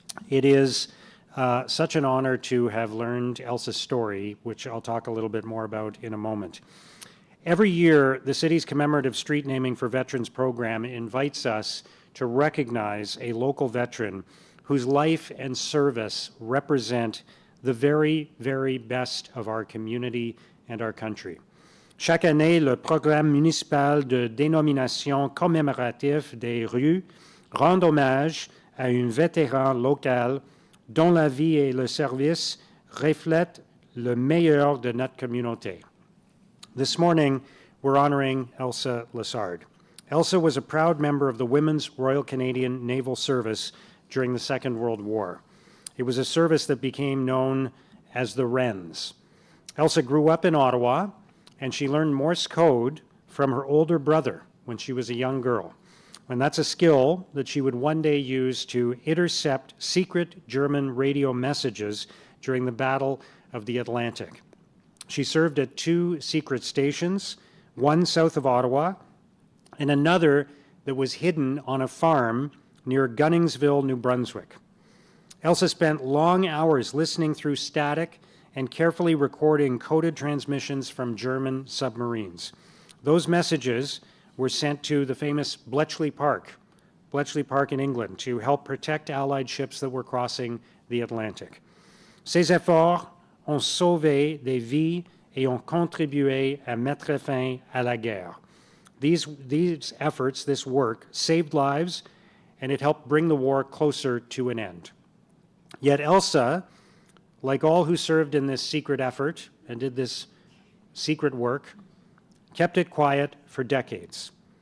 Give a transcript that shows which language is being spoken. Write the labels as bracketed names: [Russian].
[English] It is such an honor to have learned Elsa's story, which I'll talk a little bit more about in a moment. Every year, the city's commemorative street naming for veterans program invites us to recognize a local veteran whose life and service represent the very, very best of our community and our country. [French] Chaque année, le programme municipal de dénomination commémorative des rues rend hommage à un vétéran local dont la vie et le service reflètent le meilleur de notre communauté. [English] This morning, we're honoring Elsa Lessard. Elsa was a proud member of the Women's Royal Canadian Naval Service during the Second World War. It was a service that became known as the Wrens. Elsa grew up in Ottawa, and she learned Morse code from her older brother when she was a young girl. And that's a skill that she would one day use to intercept secret German radio messages during the Battle of the Atlantic. She served at 2 secret stations, one south of Ottawa and another that was hidden on a farm near Gunningsville, New Brunswick. Elsa spent long hours listening through static and carefully recording coded transmissions from German submarines. Those messages were sent to the famous Bletchley Park in England, to help protect Allied ships that were crossing the Atlantic. [French] Ces efforts ont sauvé des vies et ont contribué à mettre fin à la guerre. [English] These efforts, this work, saved lives, and it helped bring the war closer to an end. Yet Elsa like all who served in this secret effort and did this secret work, kept it quiet for decades.